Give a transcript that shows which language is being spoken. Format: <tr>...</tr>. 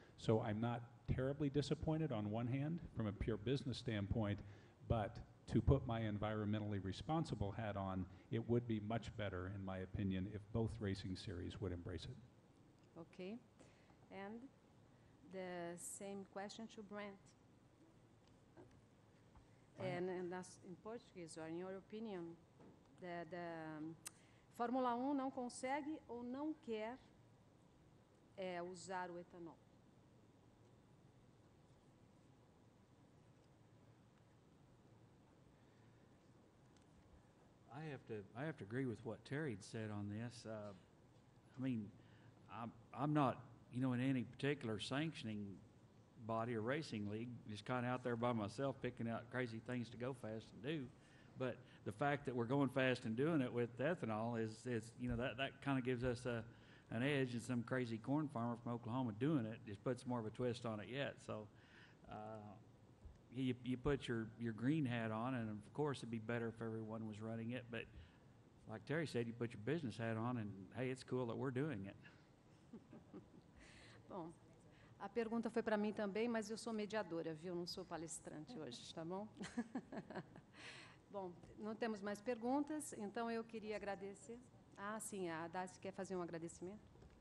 <en>So I'm not terribly disappointed on one hand from a pure business standpoint, but to put my environmentally responsible hat on, it would be much better, in my opinion, if both racing series would embrace it. Okay. And the same question to Brent. And in Portuguese, or in your opinion, the</en> <pt>Fórmula 1 não consegue ou não quer usar o etanol?</pt> <en>I have to agree with what Terry had said on this. I mean, I'm not, you know, in any particular sanctioning body or racing league, just kind of out there by myself picking out crazy things to go fast and do. But the fact that we're going fast and doing it with ethanol is you know, that kind of gives us an edge, and some crazy corn farmer from Oklahoma doing it just puts more of a twist on it yet. So you put your green hat on, and of course it'd be better if everyone was running it. But like Terry said, you put your business hat on, and hey, it's cool that we're doing it.</en> <pt>Bom, a pergunta foi para mim também, mas eu sou mediadora, viu? Não sou palestrante hoje, tá bom? Bom, não temos mais perguntas, então eu queria agradecer. Ah, sim, a Dárcy quer fazer um agradecimento?</pt>